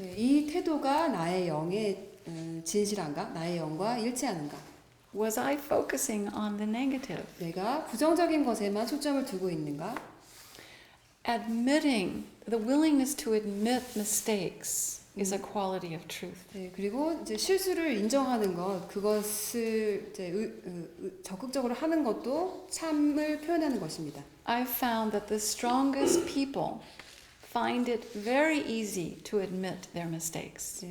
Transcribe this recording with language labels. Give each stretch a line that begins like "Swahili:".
Korean: 네, 이 태도가 나의 영의 진실한가? 나의 영과 일치하는가?
English: Was I focusing on the negative?
Korean: 내가 부정적인 것에만 초점을 두고 있는가?
English: Admitting, the willingness to admit mistakes is a quality of truth.
Korean: 네, 그리고 이제 실수를 인정하는 것, 그것을 이제 적극적으로 하는 것도 참을 표현하는 것입니다.
English: I've found that the strongest people find it very easy to admit their mistakes.